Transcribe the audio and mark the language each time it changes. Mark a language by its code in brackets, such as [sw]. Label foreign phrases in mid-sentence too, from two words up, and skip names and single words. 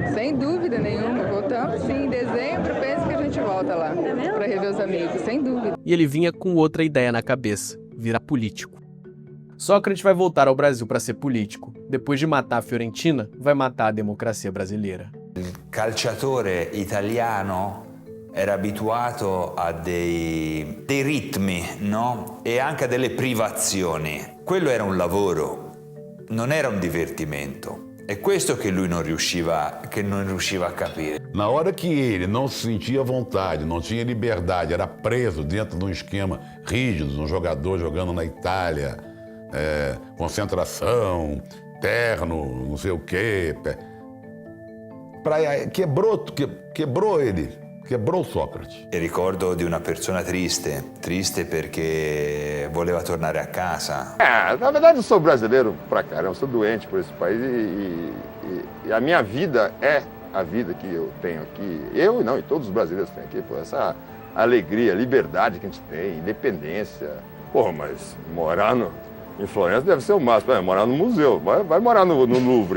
[pt] Sem dúvida nenhuma. Voltamos sim, em dezembro, penso que a gente volta lá. É para rever os amigos, sem dúvida. E ele vinha com outra ideia na cabeça, virar político. Sócrates vai voltar ao Brasil para ser político. Depois de matar a Fiorentina, vai matar a democracia brasileira. [it] Il calciatore italiano era abituato a dei ritmi, no? E anche a delle privazioni. Quello era un lavoro, non era un divertimento. È questo che lui non riusciva a capire. [pt] Na hora que ele não se sentia à vontade, não tinha liberdade, era preso dentro de um esquema rígido, um jogador jogando na Itália, concentração, terno, não sei o quê. Quebrou ele, quebrou Sócrates. [it] E ricordo di una persona triste perché voleva tornare a casa. [pt] Na verdade eu sou brasileiro pra caramba, eu sou doente por esse país e a minha vida é a vida que eu tenho aqui. Eu e todos os brasileiros têm aqui, essa alegria, liberdade que a gente tem, independência. Porra, mas morar em Florença deve ser o máximo, morar no museu, vai morar no Louvre.